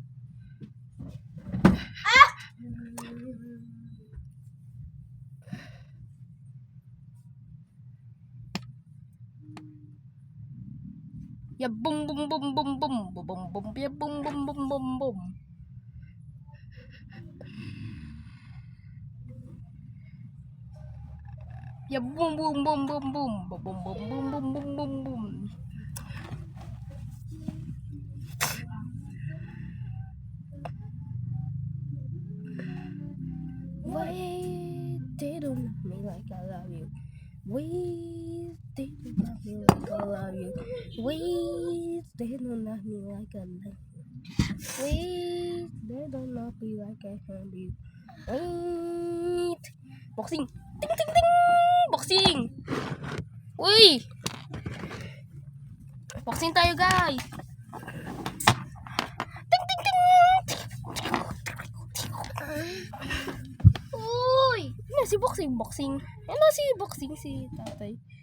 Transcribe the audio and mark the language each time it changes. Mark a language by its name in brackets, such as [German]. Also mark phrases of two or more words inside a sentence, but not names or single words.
[English] Ya, boom, boom, boom, boom, boom, boom, boom. Ya, boom, boom, boom, boom, boom. Ya, boom, boom, boom, boom, boom, boom, boom, boom, boom, boom, boom, boom. Wait, they don't love me like I love you. Wait, they don't love me like I love you. Wait, they don't love me like I love you. Wait, they don't love me like I love you. Wait. Boxing. Ting, ting, ting. [Filipino] Boxing. Uy. Boxing tayo, guys. Ting, ting, ting. Uy. Ano si boxing? Ano si boxing si tatay?